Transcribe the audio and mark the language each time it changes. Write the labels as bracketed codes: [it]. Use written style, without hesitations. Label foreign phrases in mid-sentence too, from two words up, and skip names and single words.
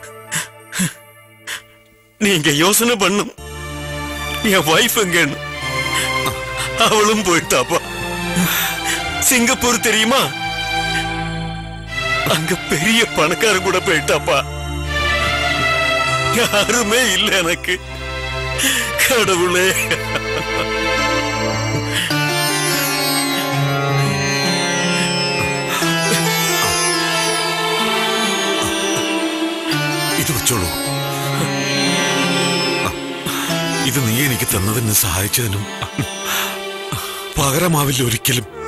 [ta] நீங்க யோசனை பண்ணும், என் வைஃப் எங்கன்னு. அவளும் போயிட்டாப்பா. சிங்கப்பூர் தெரியுமா? அங்க பெரிய பணக்காரன் கூட போயிட்டாப்பா. யாருமே இல்ல எனக்கு. கடவுளே. [ml] ഇത് വെച്ചോളൂ. ഇത് നീ എനിക്ക് തന്നതിന് സഹായിച്ചതിനും പകരമാവില്ല ഒരിക്കലും.